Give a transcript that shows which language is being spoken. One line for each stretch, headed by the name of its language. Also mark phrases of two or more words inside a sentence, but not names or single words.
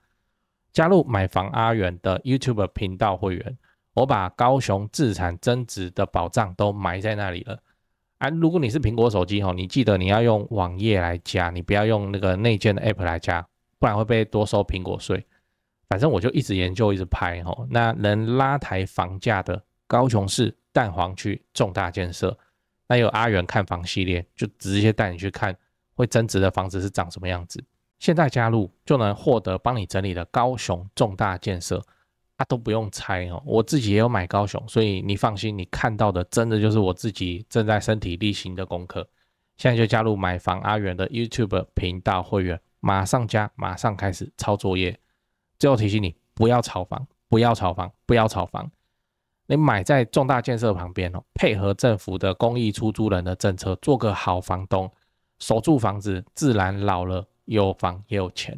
Chinese: 加入買房阿元的 YouTube 頻道會員，我把高雄置產增值的寶藏都埋在那裡了。如果你是蘋果手機，你記得你要用網頁來加，你不要用那個內建的 App 來加，不然會被多收蘋果稅。反正我就一直研究一直拍，那能拉抬房價的高雄市蛋黃區重大建設，那有阿元看房系列，就直接帶你去看會增值的房子是長什麼樣子。現在加入就能獲得幫你整理的高雄重大建設，都不用猜哦。我自己也有買高雄，所以你放心，你看到的真的就是我自己正在身體力行的功課。現在就加入買房阿元的 YouTube 頻道會員，馬上加，馬上開始抄作業。最後提醒你，不要炒房，不要炒房，不要炒房。你買在重大建設旁邊，配合政府的公益出租人的政策，做個好房東，守住房子，自然老了有房也有錢。